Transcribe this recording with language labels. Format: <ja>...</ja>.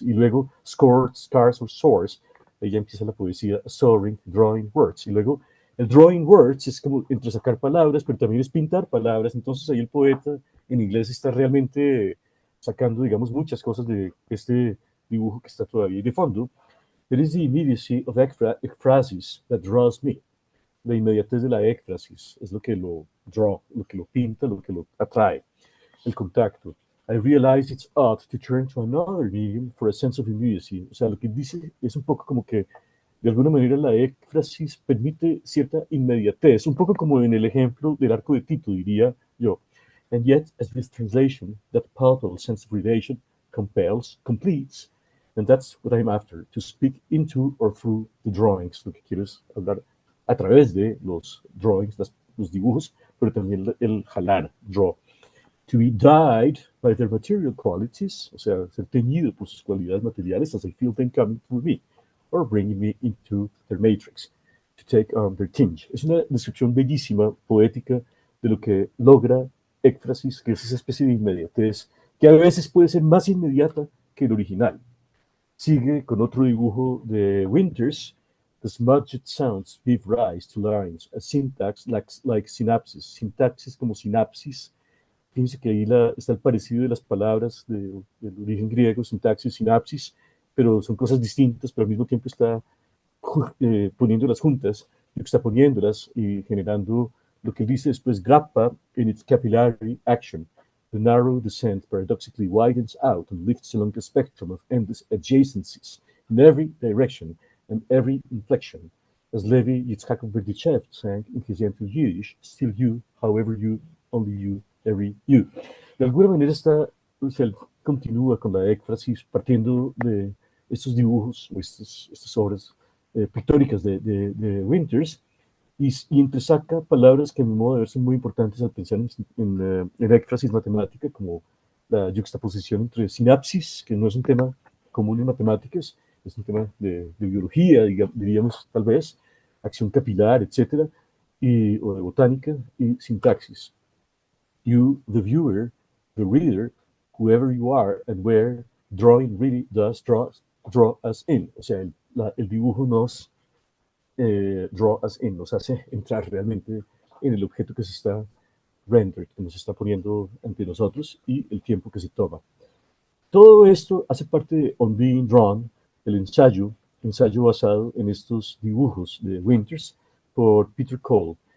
<es>Y luego</es> <en>scored, scars or source,</en> <es>ahí ya empieza la poesía,</es> <en>soaring, drawing words.</en> <es>Y luego el</es> <en>drawing words</en> <es>es como entre sacar palabras, pero también es pintar palabras. Entonces ahí el poeta en inglés está realmente sacando, digamos, muchas cosas de este dibujo que está todavía ahí de fondo.</es> <en>There is the immediacy of ekphrasis that draws me.</en> <es>La inmediatez de la écfrasis es lo que lo que lo pinta, lo que lo atrae, el contacto.</es> <en>I realize it's odd to turn to another medium for a sense of immediacy.</en> <es>O sea, lo que dice es un poco como que de alguna manera la éfrasis permite cierta inmediatez, un poco como en el ejemplo del arco de Tito, diría yo.</es> <en>And yet, as this translation, that palpable sense of relation compels, completes, and that's what I'm after, to speak into or through the drawings.</en> <es>Lo que quiero es hablar a través de los drawings, los dibujos, pero también el jalar, draw.</es> <en>to be dyed by their material qualities,</en> <es>o sea, ser teñido por sus cualidades materiales</es> <en>as I feel them coming through me, or bringing me into their matrix, to take on their tinge.</en> <es>Es una descripción bellísima, poética, de lo que logra éfrasis, que es esa especie de inmediatez, que a veces puede ser más inmediata que el original. Sigue con otro dibujo de Winters.</es> <en>The smudged sounds give rise to lines, a syntax like synapses.</en> <es>Sintaxis como sinapsis. Fíjense que ahí está el parecido de las palabras del origen griego, sintaxis, sinapsis, pero son cosas distintas, pero al mismo tiempo está poniéndolas juntas, está poniéndolas y generando lo que dice después</es> <en>grappa in its capillary action. The narrow descent paradoxically widens out and lifts along a spectrum of endless adjacencies in every direction and every inflection. As Levi Yitzhak Berdichev sang in his gentle Yiddish, still you, however you, only you, every you.</en> <es>De alguna manera él continúa con la éfrasis partiendo de estos dibujos o estas obras pictóricas de Winters y entresaca palabras que a mi modo de ver son muy importantes al pensar en éfrasis matemática, como la juxtaposición entre sinapsis, que no es un tema común en matemáticas, es un tema de biología, diríamos tal vez, acción capilar, etcétera, o de botánica, y sintaxis.</es> <en>You, the viewer, the reader, whoever you are and where, drawing really does draw us in.</en> <es>O sea, el dibujo</es> <en>draw us in,</en> <es>nos hace entrar realmente en el objeto que se está rendered, que nos está poniendo ante nosotros y el tiempo que se toma. Todo esto hace parte de On Being Drawn, el ensayo basado en estos dibujos de Winters por Peter Cole.</es>